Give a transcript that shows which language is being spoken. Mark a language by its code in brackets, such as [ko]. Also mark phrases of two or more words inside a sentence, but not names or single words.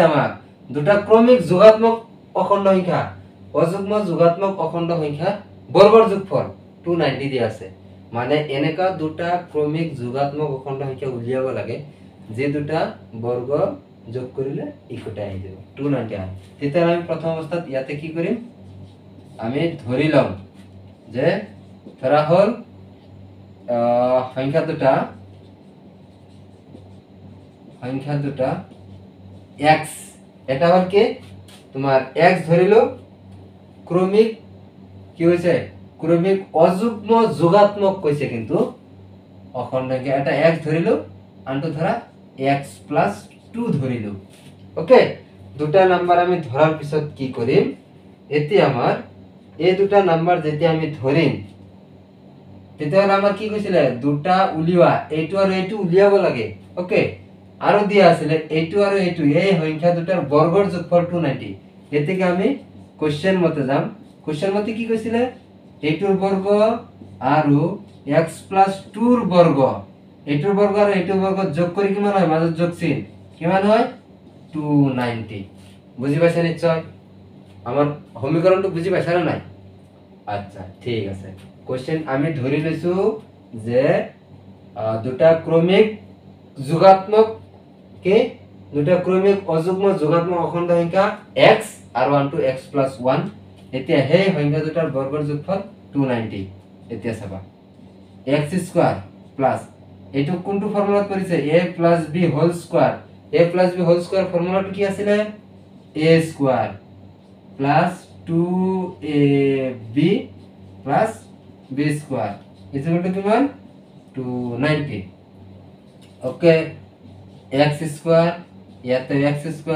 [as] আমাক দুটা ক্ৰমিক যোগাত্মক অখণ্ড সংখ্যা অযুগ্ম যোগাত্মক অখণ্ড সংখ্যা বৰ্গৰ যোগফল 290 দিয়া আছে মানে এনেকা দুটা ক্ৰমিক যোগাত্মক অখণ্ড সংখ্যা উলিয়াব লাগে যে দুটা বৰ্গ যোগ কৰিলে ইকুটা আহি যাব 290 আহে তেতিয়া আমি প্ৰথম অৱস্থাত ইয়াতে কি কৰিম আমি ধৰি লম যে ধৰা হল সংখ্যা দুটা x এটা হল কি তোমার x ধরিলো ক্রমিক কি হইছে ক্রমিক অযুগ্ম যোগাত্মক কইছে কিন্তু অখণ্ড সংখ্যা এটা x ধরিলো আনটো ধরা x + 2 ধরিলো ওকে দুটা নাম্বার আমি ধরার পিছত কি করিম এতে আমার এই দুটা নাম্বার যেতে আমি ধরিম তেতিয়াহলে আমার কি কইছিলে দুটা উলিওয়া এইটো আৰু এইটো উলিয়াব লাগে ওকে আৰু দিয়া আছিল এইটো আৰু এইটো এই সংখ্যা দুটাৰ বৰ্গৰ যোগফল 290 এতেকে আমি কোশ্চেন মতে যাম কোশ্চেন মতে কি কইছিলে এইটোৰ বৰ্গ আৰু x + 2 ৰ বৰ্গ এইটোৰ বৰ্গ আৰু এইটোৰ বৰ্গ যোগ কৰি কিমান হয় মাজত যোগ চিন কিমান হয় 290 বুজি পাইছা নিশ্চয় আমার সমীকৰণটো বুজি পাইছা না নাই আচ্ছা ঠিক আছে কোশ্চেন আমি ধৰি লৈছো যে দুটা ক্ৰমিক যোগাত্মক কে দুটা ক্ৰমিক অযুগ্ম যোগাত্মক অখণ্ড সংখ্যা x আৰু আনটো x + 1 এতিয়া সেই সংখ্যা দুটাৰ বৰ্গৰ যোগফল 290 এতিয়া চাবা x² প্লাস এটো কোনটো ফৰ্মুলাত পৰিছে a + b [en] whole square [as] a + b [en] whole square [as] ফৰ্মুলাটো কি আছিল a² প্লাস 2ab প্লাস b² [en] equal to [as] কিমান 290 ওকে x² ইয়াতে x²